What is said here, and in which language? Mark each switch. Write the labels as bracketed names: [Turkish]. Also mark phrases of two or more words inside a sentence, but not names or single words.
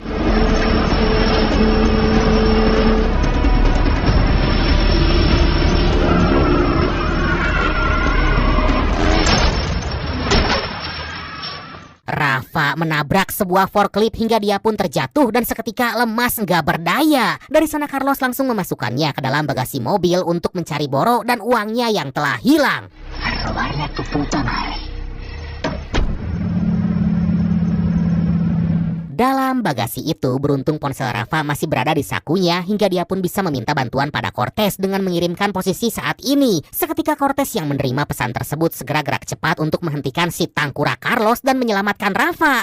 [Indonesian] Rafa menabrak sebuah forklift hingga dia pun terjatuh dan seketika lemas nggak berdaya. Dari sana Carlos langsung memasukkannya ke dalam bagasi mobil untuk mencari Boro dan uangnya yang telah hilang. [Spanish] A robarle a tu puta madre. [Indonesian] Dalam bagasi itu, beruntung ponsel Rafa masih berada di sakunya hingga dia pun bisa meminta bantuan pada Cortez dengan mengirimkan posisi saat ini. Seketika Cortez yang menerima pesan tersebut segera gerak cepat untuk menghentikan si tangkura Carlos dan menyelamatkan Rafa.